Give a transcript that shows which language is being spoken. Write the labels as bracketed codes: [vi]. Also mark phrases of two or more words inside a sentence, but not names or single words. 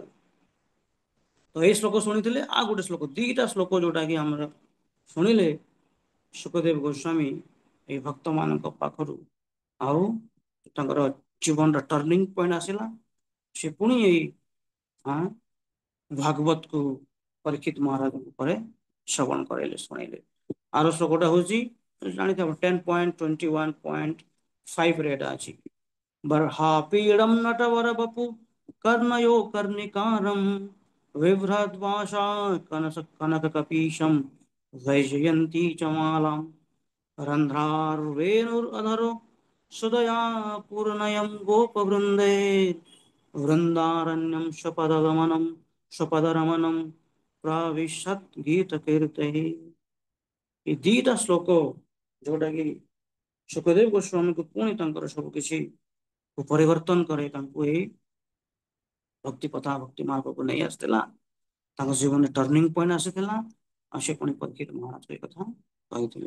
[or] ତ ଏଇ ଶ୍ଲୋକ ଶୁଣିଥିଲେ, ଆଉ ଗୋଟେ ଶ୍ଲୋକ, ଦିଟା ଶ୍ଲୋକ ଯୋଉଟା କି ଆମର ଶୁଣିଲେ ସୁଖଦେବ ଗୋସ୍ୱାମୀ ଏଇ ଭକ୍ତ ମାନଙ୍କ ପାଖରୁ ଆଉ ତାଙ୍କର ଜୀବନର [en] turning point [or] ଆସିଲା। ସେ ପୁଣି ଏଇ ଭାଗବତକୁ ପରୀକ୍ଷିତ ମହାରାଜଙ୍କ ପରେ ଶ୍ରବଣ କରାଇଲେ, ଶୁଣେଇଲେ। ଆର ଶ୍ଲୋକଟା ହଉଛି ଜାଣିଥିବ 10.21.5 ରେ ଏଟା ଅଛି। [sa] बर्हा पीडम नटवर बपु कर्णयो कर्णिकारं बिभ्रद्भाषा कनक कपीशं वैजयन्ती च मालां रन्ध्रार्वेणुरधरो सुदया पूर्णयं गोपवृन्दे वृन्दारण्यं स्वपदरमणं प्राविशत् गीतकीर्तिः। [or] ଏ ଦିଟା ଶ୍ଲୋକ ଯୋଉଟା କି ସୁଖଦେବ ଗୋସ୍ୱାମୀଙ୍କୁ ପୁଣି ତାଙ୍କର ସବୁ କିଛି ପରିବର୍ତ୍ତନ କରେ, ତାଙ୍କୁ ଏଇ ଭକ୍ତି ପଥା ଭକ୍ତି ମାର୍ଗକୁ ନେଇ ଆସିଥିଲା, ତାଙ୍କ ଜୀବନରେ [en] turning point [or] ଆସିଥିଲା। ଆଉ ସେ ପୁଣି ପରୀକ୍ଷିତ ମହାରାଜ ଏ କଥା କହିଥିଲେ।